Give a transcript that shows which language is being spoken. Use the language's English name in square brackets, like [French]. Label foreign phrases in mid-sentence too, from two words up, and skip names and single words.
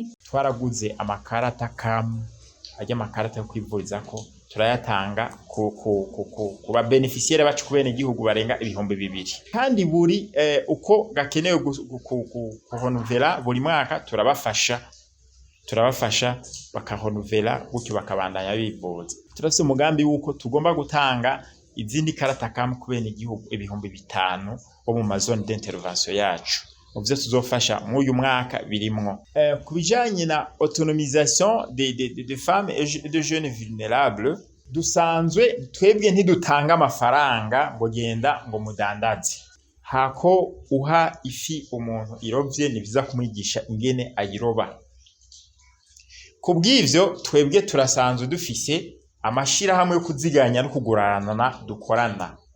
[Rundi] Twaraguze amakarata kamwe ajya amakarata yo kwivurizako turayatanga ku ba beneficiaire bacu ku bene gihugu barenga 2,000 kandi buri uko gakenewe kuhonovera buri mwaka turabafasha bakahonovera gutyo bakabandanya bivuza. Turafise umugambi wuko tugomba gutanga izindi karata kamwe ku bene gihugu 5,000 bo mu [French] mazone d'intervention [Rundi] yacu. Muvyo tuzofasha mu uyu mwaka birimwo kubijanye na [French] autonomisation des femmes et de jeunes vulnérables. [Rundi] Dusanzwe twebwe ntidutanga amafaranga ngo genda ngo mudandaze. Hako uha ifi umuntu irovye ni biza kumwigisha ingene ayiroba. Kubw'ivyo twebwe turasanzwe dufise amashirahamwe yo kuziganya no kugurana dukorana.